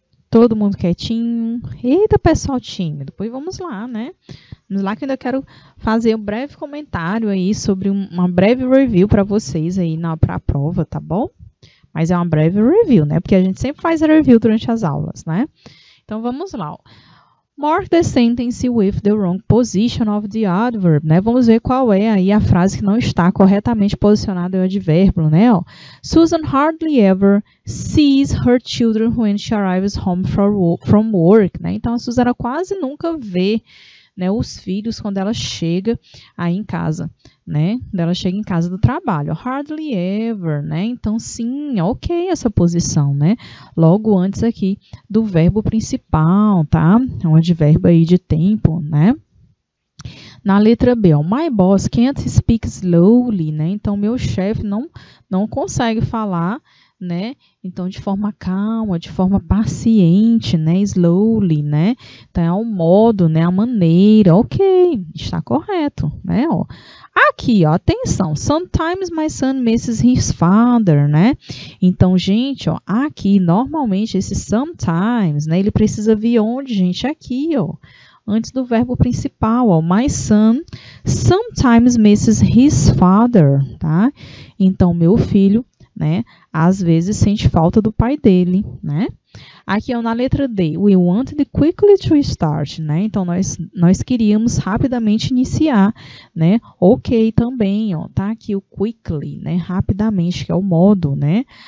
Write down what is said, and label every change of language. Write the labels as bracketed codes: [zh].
[pt] Todo mundo quietinho. Eita, pessoal tímido. Pois vamos lá, né? Vamos lá que eu ainda quero fazer um breve comentário aí sobre uma breve review para vocês aí para a prova, tá bom? Mas é uma breve review, né? Porque a gente sempre faz review durante as aulas, né? Então vamos lá. Ó. [en] Mark the sentence with the wrong position of the adverb, né? [pt] Vamos ver qual é aí a frase que não está corretamente posicionada em advérbio, né? Ó. [en] Susan hardly ever sees her children when she arrives home from work, né? [pt] Então a Susan quase nunca vê, né, os filhos quando ela chega aí em casa, né? Quando ela chega em casa do trabalho. Hardly ever, né? Então, sim, ok essa posição, né? Logo antes aqui do verbo principal, tá? É um advérbio aí de tempo, né? Na letra B, [en] ó, my boss can't speak slowly, né? [pt] Então, meu chefe não consegue falar, né? Então, de forma calma, de forma paciente, né? Slowly, né? Então, é o modo, né? A maneira, ok, está correto, né? Ó. Aqui, ó, atenção, [en] sometimes my son misses his father, né? [pt] Então, gente, ó, aqui, normalmente, esse sometimes, né? Ele precisa vir onde, gente? Aqui, ó. Antes do verbo principal, [en] ó, my son sometimes misses his father, tá? [pt] Então, meu filho, né, às vezes sente falta do pai dele, né? Aqui, ó, na letra D, [en] we wanted quickly to start, né? [pt] Então, nós queríamos rapidamente iniciar, né? Ok também, ó, tá aqui o quickly, né? Rapidamente, que é o modo, né?